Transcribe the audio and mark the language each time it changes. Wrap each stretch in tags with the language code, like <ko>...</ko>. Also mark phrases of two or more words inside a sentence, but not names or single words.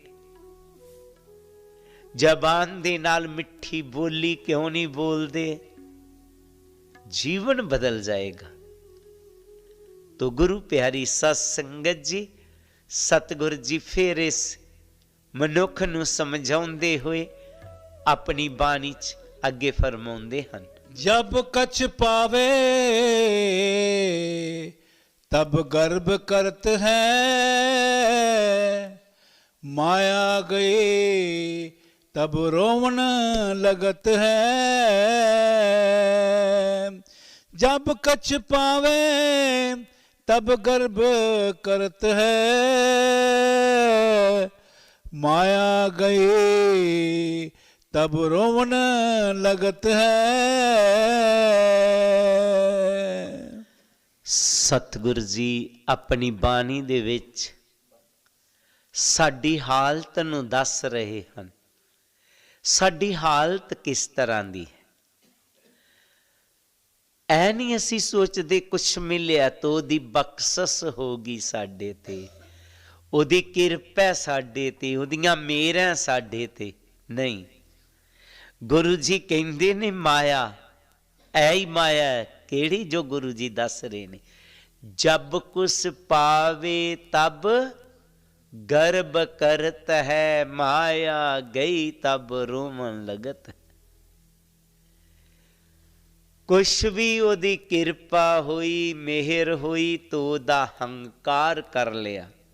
<pa>ਜ਼ਬਾਨ ਦੇ ਨਾਲ ਮਿੱਠੀ ਬੋਲੀ ਕਿਉਂ ਨਹੀਂ ਬੋਲਦੇ?</pa> <hi>जीवन बदल जाएगा।</hi> <pa>ਤਾਂ ਗੁਰੂ ਪਿਆਰੀ ਸਾਧ ਸੰਗਤ ਜੀ, ਸਤਿਗੁਰ ਜੀ ਫਿਰ ਇਸ ਮਨੁੱਖ ਨੂੰ ਸਮਝਾਉਂਦੇ ਹੋਏ ਆਪਣੀ ਬਾਣੀ ਚ ਅੱਗੇ ਫ਼ਰਮਾਉਂਦੇ ਹਨ।</pa> <hi>जब कछ पावे तब गर्भ करत है, माया गई तब रोवन लगत है। जब कछ पावे तब गर्भ करत है, माया गई तब रोवन लगत है।</hi> <pa>ਸਤਿਗੁਰ ਜੀ ਆਪਣੀ ਬਾਣੀ ਦੇ ਵਿੱਚ ਸਾਡੀ ਹਾਲਤ ਨੂੰ ਦੱਸ ਰਹੇ ਹਨ। ਸਾਡੀ ਹਾਲਤ ਕਿਸ ਤਰ੍ਹਾਂ ਦੀ ਹੈ? ਐ ਨਹੀਂ ਅਸੀਂ ਸੋਚਤੇ ਕੁਛ ਮਿਲਿਆ ਤੋ ਓਦੀ ਬਖ਼ਸ਼ਿਸ਼ ਹੋਗੀ ਸਾਡੇ ਤੇ, ਓਦੀ ਕਿਰਪਾ ਸਾਡੇ ਤੇ, ਓਦੀਆਂ ਮਿਹਰਾਂ ਸਾਡੇ ਤੇ। ਨਹੀਂ, ਗੁਰੂ ਜੀ ਕਹਿੰਦੇ ਨੇ ਮਾਇਆ, ਐ ਹੀ ਮਾਇਆ ਹੈ। ਕਿਹੜੀ ਜੋ ਗੁਰੂ ਜੀ ਦੱਸ ਰਹੇ ਨੇ,</pa> <hi>जब कुछ पावे तब गर्भ करत है, माया गई तब रोवन लगत है।</hi> <pa>ਕੁਛ ਭੀ ਓਦੀ ਕਿਰਪਾ ਹੋਈ, ਮਿਹਰ ਹੋਈ ਤੋ ਓਦਾ ਹੰਕਾਰ ਕਰ ਲਿਆ।</pa>